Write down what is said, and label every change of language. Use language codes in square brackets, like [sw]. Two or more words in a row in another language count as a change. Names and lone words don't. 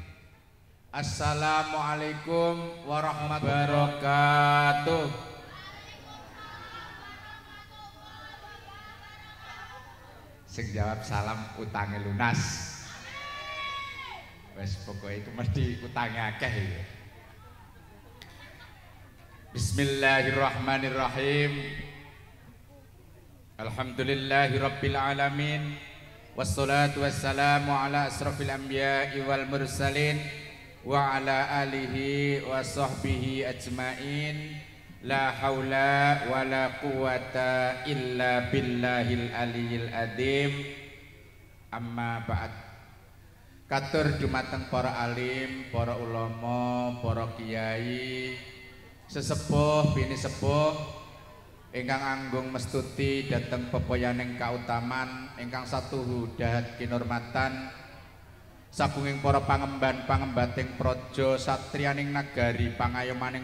[ar] السلام عليكم ورحمة الله وبركاته. [jv] Sing jawab salam [id] utangnya lunas. [jv] Wes pokoknya itu mesti utangnya akeh ya. [ar] بسم الله الرحمن الرحيم. الحمد لله رب العالمين. والصلاة والسلام على أشرف الأنبياء والمرسلين وعلى آله وصحبه أجمعين. لا حول ولا قوة إلا بالله العلي العظيم. أما بعد. [jv] Katur dumateng para alim, para ulama, para kiai, sesepuh bini sepuh ingkang anggung mestuti dhateng pepoyaning kautaman ingkang satuhu dahat kinurmatan sabunging para pangemban-pangembating praja satriyaning nagari pangayomaning